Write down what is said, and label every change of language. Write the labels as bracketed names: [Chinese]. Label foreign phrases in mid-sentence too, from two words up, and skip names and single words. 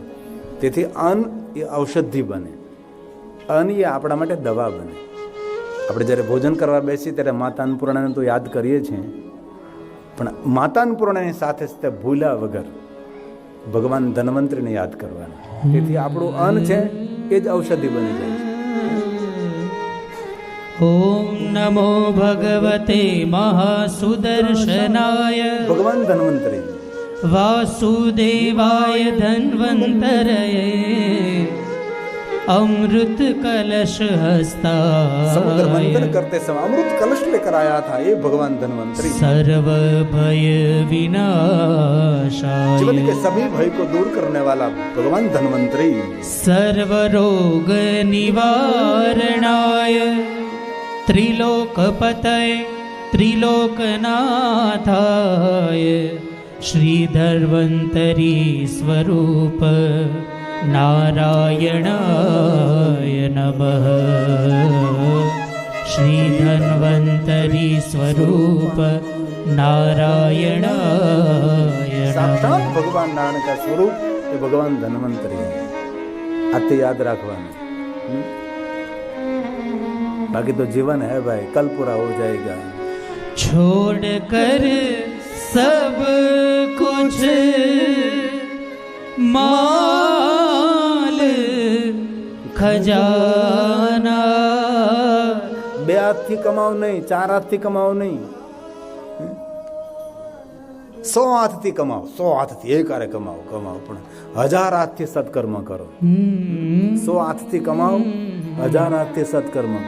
[Gujarati] તેથી અન્ન એ ઔષધિ બને, અન્ન એ આપણા માટે દવા બને। આપણે જ્યારે ભોજન કરવા બેસીએ ત્યારે માતા અન્નપૂર્ણાને તો યાદ કરીએ છીએ, પણ માતા અન્નપૂર્ણાની સાથે સાથે ભૂલ્યા વગર ભગવાન ધન્વંતરીને યાદ કરવાના। તેથી આપણું અન્ન છે એ જ ઔષધિ બની જાય છે। [Sanskrit] ओम नमो भगवते महासुदर्शनाय [Gujarati] ભગવાન ધન્વંતરી [Sanskrit] वासुदेवाय धन्वन्तरये अमृत कलश [Hindi] समुद्र मंथन [Sanskrit] हस्ताय [Hindi] करते समय अमृत कलश लेकर आया था ये भगवान धन्वंतरी। [Sanskrit] सर्व भय विनाशाय [Hindi] जीवन के सभी भय को दूर करने वाला भगवान धन्वंतरी। [Sanskrit] सर्व रोग निवारणाय त्रिलोकपतये त्रिलोकनाथाय श्री धन्वन्तरी स्वरूप नारायणाय नमः। श्री धन्वन्तरी स्वरूप नारायणाय साक्षात नमः। [Hindi] भगवान नारायण का स्वरूप ये भगवान धन्वंतरी है। आते याद रखवाना। बाकी तो जीवन है भाई, कल पूरा हो जाएगा। छोड़ कर सब कुछ माल खजाना। [Gujarati] બે હાથથી કમાવ નહીં, 4 હાથથી કમાવ નહીં, 100 હાથથી કમાવ, 100 હાથથી એક હારે કમાવ, પણ 1000 હાથથી સત્કર્મ કરો। 100 હાથથી કમાવ, 1000 હાથથી સત્કર્મ કરો।